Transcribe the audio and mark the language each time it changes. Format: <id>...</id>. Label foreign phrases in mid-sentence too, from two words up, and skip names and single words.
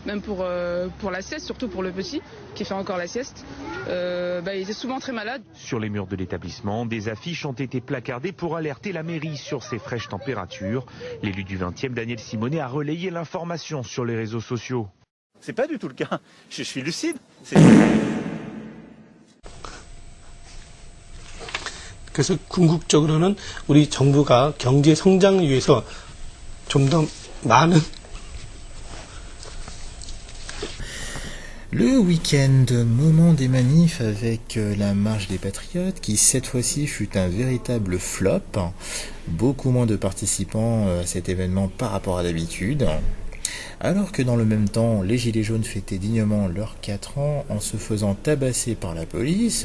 <fr>Même pour la sieste, surtout pour le petit, qui fait encore la sieste. Il était souvent très malade. Sur les murs de l'établissement, des affiches ont été placardées pour alerter la mairie sur ces fraîches températures. L'élu du 20e, Daniel Simonet, a relayé l'information sur les réseaux sociaux. C'est pas du tout le cas. Je suis lucide.</fr> <ko>그래서 궁극적으로는 우리 정부가 경제 성장을 위해서 좀 더 많은</ko> <fr>Le week-end, moment des manifs avec la marche des Patriotes qui cette fois-ci fut un véritable flop. Beaucoup moins de participants à cet événement par rapport à d'habitude. Alors que dans le même temps, les Gilets jaunes fêtaient dignement leurs 4 ans en se faisant tabasser par la police.</fr>